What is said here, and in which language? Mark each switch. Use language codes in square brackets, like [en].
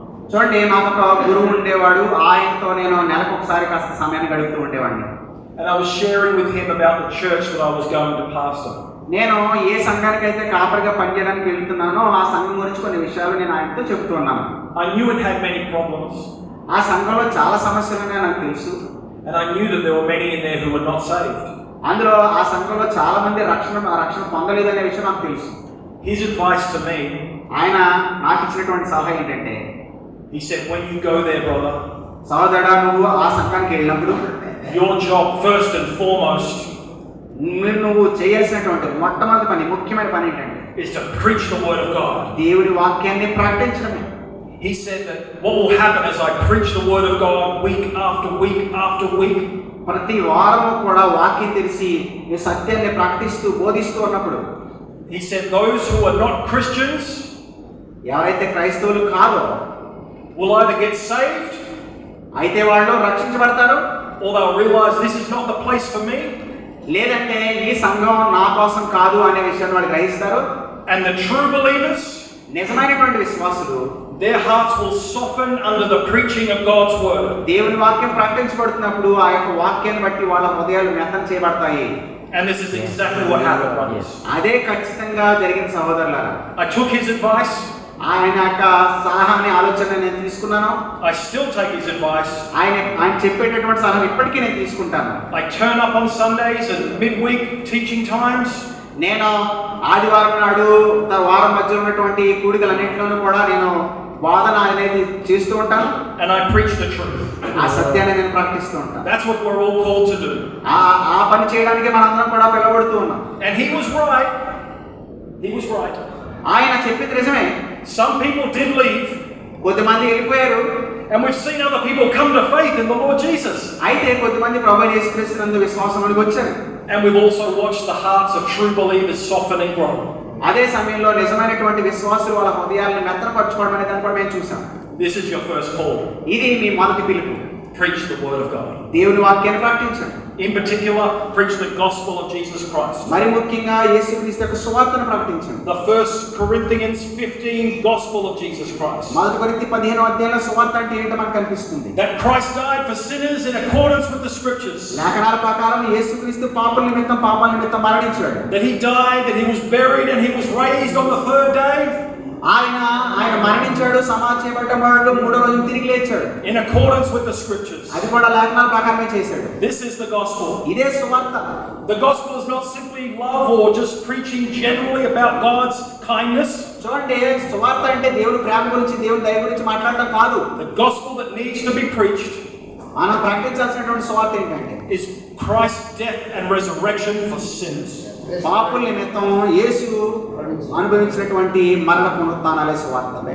[te] చూడండి, నాకు ఒక గురువు ఉండేవాడు, ఆయనతో నేను నెలకు ఒకసారి కాస్త సమయాన్ని గడుపుతూ ఉండేవాడిని. [en] And I was sharing with him about the church that I was going to pastor. [te] నేను ఏ సంఘానికైతే కాపరిగా పనిచేయడానికి వెళ్తున్నానో ఆ సంఘం గురించి కొన్ని విషయాలు నేను ఆయనతో చెప్తూ ఉన్నాను. [en] I knew it had many problems. [te] ఆ సంఘంలో చాలా సమస్యలు ఉన్నాయో నాకు తెలుసు. [en] And I knew that there were many in there who were not saved. [te] అందులో ఆ సంఘంలో చాలా మంది రక్షణ పొందలేదనే విషయం నాకు తెలుసు. [en] His advice to me, [te] ఆయన నాకు ఇచ్చినటువంటి సలహా ఏంటంటే, [en] he said, when you go there, brother, [te] సహోదరుడా, నువ్వు ఆ సంఘానికి వెళ్ళినప్పుడు [en] your job first and foremost [te] నువ్వు చేయాల్సినటువంటి మొట్టమొదటి పని, ముఖ్యమైన పని ఏంటంటే [en] is to preach the word of God. [te] దేవుడి వాక్యాన్ని ప్రకటించడమే. [en] He said that what will happen as I preach the word of God week after week after week, [te] ప్రతి వారము కూడా వాక్యం తెలిసి ఈ సత్యాన్ని ప్రకటిస్తూ బోధిస్తూ ఉన్నప్పుడు, [en] he said those who are not Christians [te] ఎవరైతే క్రైస్తవులు కాదో [en] will either get saved [te] అయితే వాళ్ళు రక్షించబడతారు, [en] or they'll realize this is not the place for me, [te] లేదంటే ఈ సంఘం నా కోసం కాదు అనే విషయాన్ని వాళ్ళు గ్రహిస్తారు. [en] and the true believers, [te] నిజమైనటువంటి విశ్వాసులు [en] their hearts will soften under the preaching of God's word. [te] దేవుని వాక్యం ప్రకటించబడుతున్నప్పుడు ఆ యొక్క వాక్యాన్ని బట్టి వాళ్ళ హృదయాలు మెత్తన చేయబడతాయి. [en] And this is exactly what happened, brothers. [te] అదే ఖచ్చితంగా జరిగిన సహోదరులారా. [en] I took his advice. [te] ఆయన యొక్క సలహాని ఆలోచన నేను తీసుకున్నాను. [en] I still take his advice. [te] ఆయన చెప్పేటటువంటి సలహా ఇప్పటికీ నేను తీసుకుంటాను. [en] I turn up on Sundays and midweek teaching times. [te] నేను ఆదివారం నాడు వారం మధ్య ఉన్నటువంటి కూడికలన్నింటిలోనూ కూడా నేను వాదన అనేది చేస్తూ ఉంటాను. [en] And I preach the truth. [te] ఆ సత్యాన్ని నేను ప్రకటిస్తూ ఉంటాను. [en] That's what we're all called to do. [te] ఆ పని చేయడానికి మనందరం కూడా పిలువబడుతూ ఉన్నాం. [en] And he was right. He was right. [te] ఆయన చెప్పింది నిజమే. [en] Some people did leave. [te] కొద్దిమంది వెళ్ళిపోయారు. [en] And we've seen other people come to faith in the Lord Jesus. [te] అయితే కొద్దిమంది ప్రభువైన యేసుక్రీస్తునందు విశ్వాసంలోకి వచ్చారు. [en] And we've also watched the hearts of true believers soften and grow. [te] అదే సమయంలో నిజమైనటువంటి విశ్వాసులు వాళ్ళ హృదయాలను మెత్తనపరచుకోవడం అనేది దాన్ని కూడా మేము చూసాం. [en] This is your first call. [te] ఇది మీ మొదటి పిలుపు. [en] Preach the word of God. [te] దేవుని వాక్యాన్ని ప్రకటించండి. [en] In particular, preach the gospel of Jesus Christ. [te] మరి ముఖ్యంగా యేసుక్రీస్తు యొక్క సువార్తను ప్రకటించండి. [en] The 1 Corinthians 15 gospel of Jesus Christ. [te] మొదటి కొరింథీ 15వ అధ్యాయంలో సువార్త అంటే ఏంటో మనకు కనిపిస్తుంది. [en] That Christ died for sinners in accordance with the scriptures. [te] లేఖనాల ప్రకారం యేసుక్రీస్తు పాపాల నిమిత్తం మరణించాడు. [en] That he died, that he was buried, and he was raised on the third day. [te] ఆయన మరణించాడు, సమాధి చేయబడ్డాడు, మూడో రోజు తిరిగి లేచాడు. [en] In accordance with the scriptures. [te] అది కూడా లేఖనాల ప్రకారమే చేశాడు. [en] This is the gospel. [te] ఇదే సువార్త. [en] The gospel is not simply love or just preaching generally about God's kindness. [te] చూడండి, సువార్త అంటే దేవుడి ప్రేమ గురించి, దేవుడి దయ గురించి మాట్లాడడం కాదు. [en] The gospel that needs to be preached [te] మనం ప్రకటించాల్సినటువంటి సువార్త ఏంటంటే [en] is Christ's death and resurrection for sinners. [te] పాపుల నిమిత్తం యేసు అనుభవించినటువంటి మరణ పునరుత్థానాలే సువార్త.